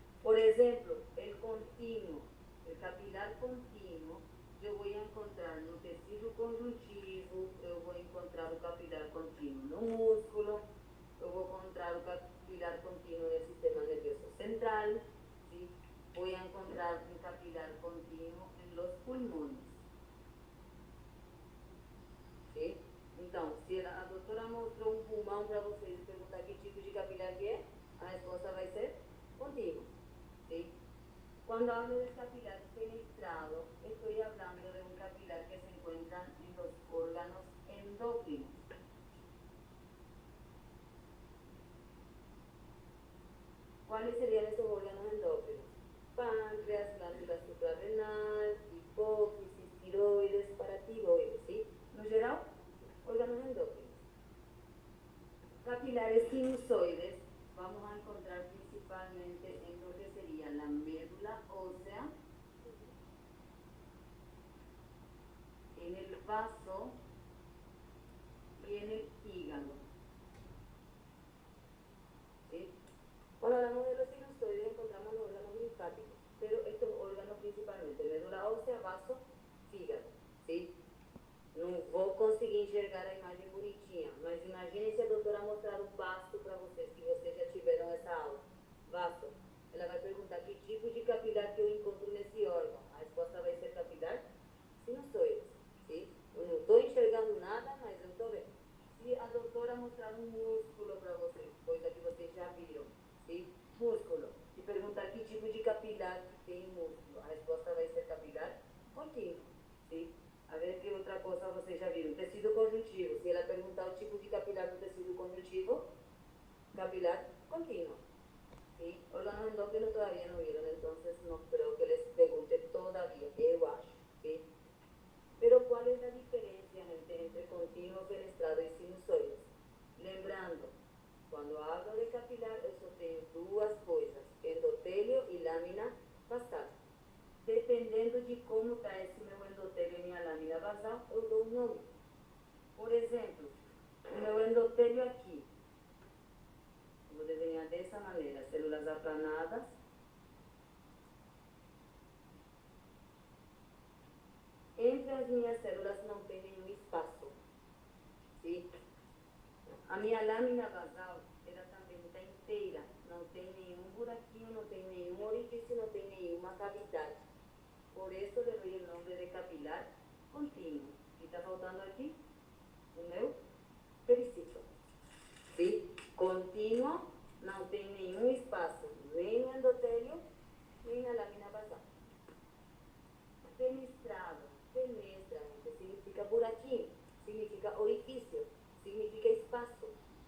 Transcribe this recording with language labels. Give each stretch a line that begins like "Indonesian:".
Spanish: Por ejemplo, el continuo, el capilar continuo, yo voy a encontrar
Portuguese: no tecido conjuntivo,
Spanish: yo voy a encontrar el capilar continuo
Portuguese: no músculo,
Spanish: yo voy a encontrar el capilar continuo del sistema nervioso central, ¿sí? Voy a encontrar un capilar continuo en los pulmones. ¿Sí?
Portuguese: Então, se a doutora mostrou um pulmão para vocês e perguntar que tipo de capilar que é, a resposta vai ser contínuo.
Spanish: ¿Sí? Cuando hablo de capilar fenestrado, estoy hablando de un capilar que se encuentra en los órganos endocrinos. ¿Cuáles serían esos órganos endócrinos? Páncreas, glándula suprarrenal, hipófisis, tiroides, paratiroides, ¿sí?
Portuguese: No geral,
Spanish: órganos endócrinos. Capilares sinusoides vamos a encontrar principalmente en lo que sería la médula ósea, en el vaso y en el hígado. ¿Sí? Cuando hablamos de los sinusoides encontramos los órganos linfáticos, pero estos órganos principalmente, médula ósea, vaso, fígado. ¿Sí?
Portuguese: Não vou conseguir enxergar a imagem bonitinha, mas imagine se a doutora mostrar um vaso para vocês, que vocês já tiveram essa aula. Vaso. Ela vai perguntar que tipo de capilar que eu encontro nesse órgão. A resposta vai ser capilar sinusoides. ¿Sí? Eu não estou enxergando nada, mas eu estou vendo. Se a doutora mostrar um músculo para vocês, coisa que vocês já viram, ¿sí? Músculo, e perguntar que tipo de capilar que tem músculo, a resposta vai ser capilar contínuo. ¿Sí? A ver que outra coisa vocês já viram. Tecido conjuntivo. Se ela perguntar o tipo de capilar do tecido conjuntivo, capilar contínuo.
Spanish: ¿Sí? Órganos endócrinos todavía no vieron, entonces no creo que les pregunte todavía,
Portuguese: eu acho.
Spanish: ¿Sí? Pero ¿cuál es la diferencia, gente, entre continuo, fenestrado y sinusoides?
Portuguese: Lembrando,
Spanish: cuando hablo de capilar,
Portuguese: eu só tenho duas coisas, endotélio e lâmina basal. Dependendo de como está esse meu endotélio e minha lâmina basal, eu dou um nome. Por exemplo, o meu endotélio aqui, eu vou desenhar dessa maneira, células aplanadas. Entre as minhas células não tem nenhum espaço. ¿Sí? A minha lâmina basal, ela também está inteira, não tem nenhum buraquinho, não tem nenhum orifício, não tem nenhuma cavidade. Por isso
Spanish: le doy el nombre de capilar contínuo. ¿Y está faltando aquí?
Portuguese: O meu pericito.
Spanish: ¿Sí?
Portuguese: Continuo, não tem nenhum espaço, nem no endotélio, nem na lâmina basal. Fenestrado, fenestra, gente, significa buraquinho, significa orifício, significa espaço.